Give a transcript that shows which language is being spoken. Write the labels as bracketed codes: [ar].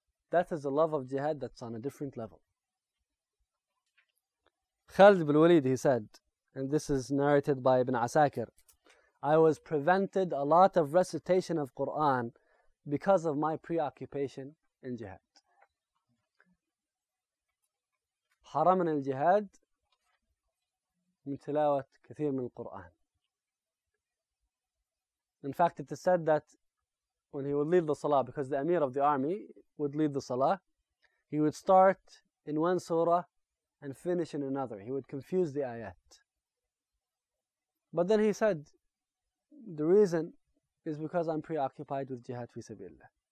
[en] That is a love of jihad that's on a different level. Khalid ibn Walid, he said, and this is narrated by Ibn Asakir, "I was prevented a lot of recitation of Quran because of my preoccupation in jihad." [ar] حرمنا الجهاد من تلاوة كثير من القرآن. [en] In fact, it is said that when he would lead the salah, because the Amir of the army would lead the salah, he would start in one surah and finish in another. He would confuse the ayat. But then he said, "The reason is because I'm preoccupied with jihad fi sabilillah."